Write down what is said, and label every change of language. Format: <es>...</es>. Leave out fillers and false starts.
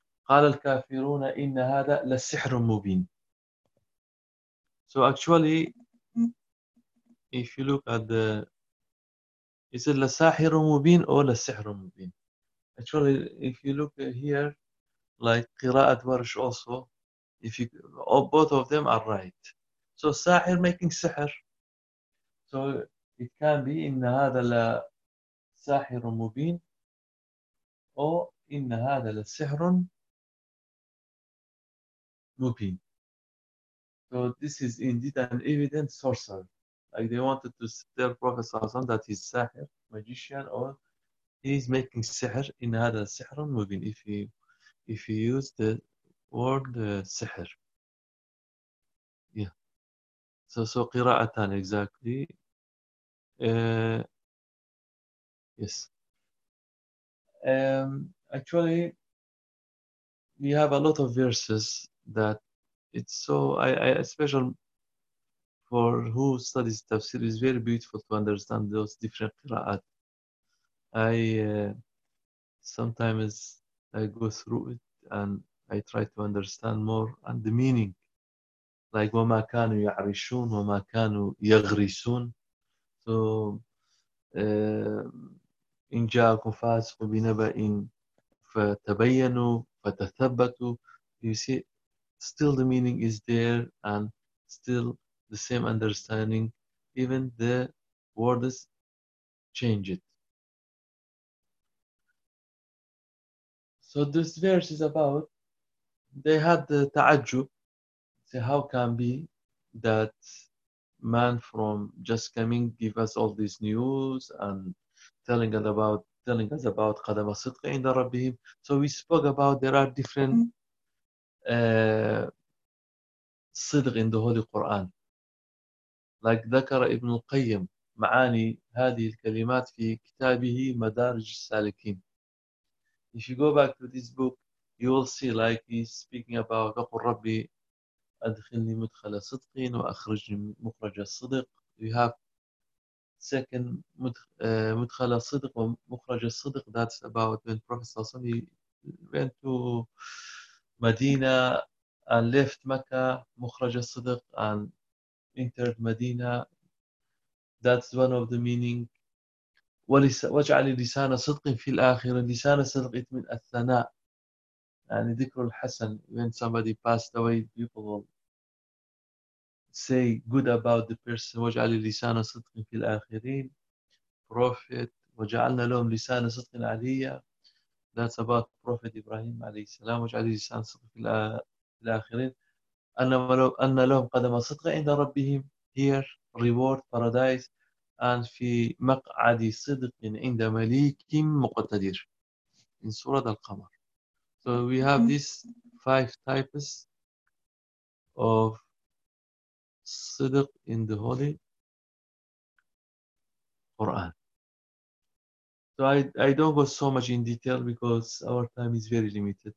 <ar>قال الكافرون إن هذا لسحر مبين.</ar> <en>So actually, if you look at the, is it</en> <ar>لسحر مبين</ar> <en>or لسحر مبين? Actually, if you look here, like</en> <ar>قراءة ورش</ar> <en>also, if you, oh, both of them are right. So ساحر making سحر. So it can be</en> <ar>إن هذا لسحر مبين or إن هذا لسحر Mubin.</ar> <en>So this is indeed an evident sorcerer. Like they wanted to tell Prophet Sallallahu that he's sahir, magician, or he's making sihr</en> <ar>in hada sihr mubin,</ar> <en>if he use the word sihr. Yeah. So qira'atan exactly. Yes. Actually, we have a lot of verses that it's so, I especially for who studies tafsir, is very beautiful to understand those different qira'at. I sometimes go through it and I try to understand more and the meaning.</en> <ar>Like وَمَا كَانُوا يَعْرِشُونَ وَمَا كَانُوا يَغْرِسُونَ. So إِن جَاءَكُمْ فَاسِقٌ بِنَبَإٍ فَتَبَيَّنُوا فَتَثَبَّتُوا.</ar> <en>You see, still the meaning is there and still the same understanding, even the words change it. So this verse is about, they had the ta'ajjub, say how can be that man from just coming give us all this news and telling us about</en> <ar>qadama sidqa inda rabbihim.</ar> <en>So we spoke about there are different صدق in the Holy Quran.</en> <ar>Like ذكر ابن القيم معاني هذه الكلمات في كتابه مدارج السالكين.</ar> <en>If you go back to this book, you will see like he's speaking about</en> <ar>قل ربي أدخلني مدخل صدق وأخرجني مخرج الصدق.</ar> <en>You have second</en> <ar>مدخل صدق ومخرج الصدق,</ar> <en>that's about when Prophet Sallallahu Alaihi Wasallam went to Medina and left Mecca,</en> <ar>Mukhraj al-Sidq,</ar> <en>and entered Medina. That's one of the meaning.</en> <ar>وجعل لسان صدق في الآخرة لسان صدق من الثناء يعني ذكر الحسن.</ar> <en>When somebody passed away, people will say good about the person.</en> <ar>وجعل لسان صدق في الآخرين Prophet, وجعلنا لهم لسان صدق عليا.</ar> <en>That's about Prophet Ibrahim عليه السلام.</en> <ar>وجعل لسان صدق في الآخرين أن لهم قدم صدق عند ربهم.</ar> <en>Here, reward, paradise.</en> <ar>And في مقعد صدق عند مليك مقتدر in سورة القمر.</ar> <en>So we have these five types of صدق in the Holy Quran. So I don't go so much in detail because our time is very limited.</en>